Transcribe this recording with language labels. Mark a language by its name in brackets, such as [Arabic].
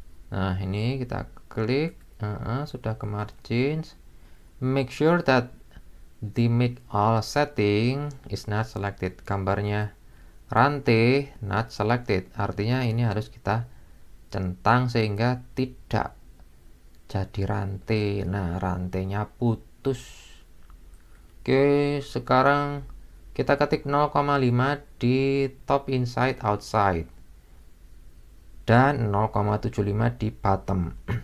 [Indonesian] Nah, ini kita klik, sudah ke margins. [English] Make sure that the make all setting is not selected. [Indonesian] Gambarnya rantai not selected, artinya ini harus kita centang sehingga tidak jadi rantai. Nah, rantainya putus. Oke, sekarang kita ketik 0,5 di top inside outside dan 0,75 di bottom.